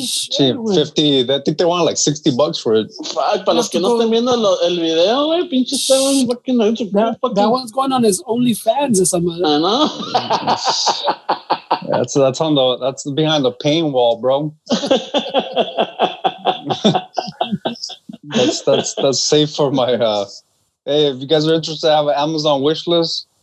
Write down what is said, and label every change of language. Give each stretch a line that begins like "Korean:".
English: Cheap, 50. I think they want like $60 for it. Fuck,
Spanish: para los que no estén viendo el video, güey, pinche estaban
English: fucking. That one's going on his OnlyFans or something. I know. That's behind the pain wall, bro. That's safe for my. Hey, if you guys are interested, I have an Amazon wish list.